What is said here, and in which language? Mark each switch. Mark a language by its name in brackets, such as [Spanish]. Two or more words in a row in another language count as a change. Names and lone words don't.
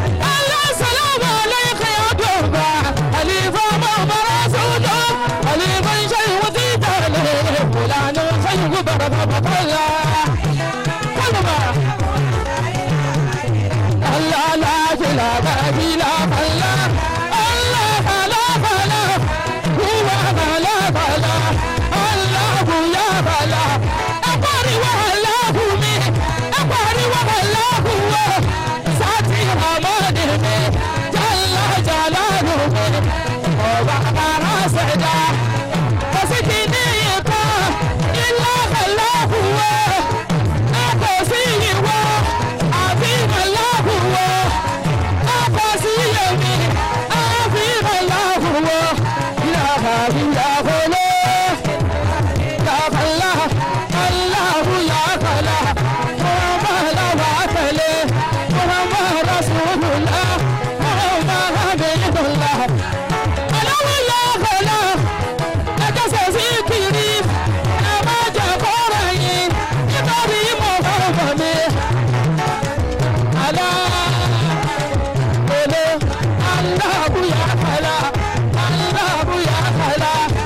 [Arabic] الله سلام عليك يا دوبا، خليفة محمد رسول الله، خليفة شيخ تيجاني، مولانا شيخ بركة بكالة. الله لا إله إلا الله. الله لا إله إلا هو لا إله إلا الله يا الله. [Yoruba] Ẹ pariwo Allahu mi, ẹ pariwo Allahu wa. Sati Hamad mi, [Arabic] جل جلاله [Yoruba] mi, Ọba ara ṣẹ̀dá. Kò sí kí ní ìkan, [Arabic] إلا الله [Yoruba] wa. Ẹ kò sí ìwọ, àfi Allahu wa. Ẹ kò sí èmi, àfi Allahu wa. [Arabic] إله إلا الله، الله يا الله. [Yoruba] Muhammad la wa tẹ̀lé, Muhammad Rasulullah, Muhammad Habibullah. [Arabic] الله يا الله. [Yoruba] Ẹ jẹ́ ṣe zikiri, ẹ má jẹ́ kó rẹ̀ yín, nítorí Muhammad mi. Allah, olè, [Arabic] الله يا الله، الله يا الله.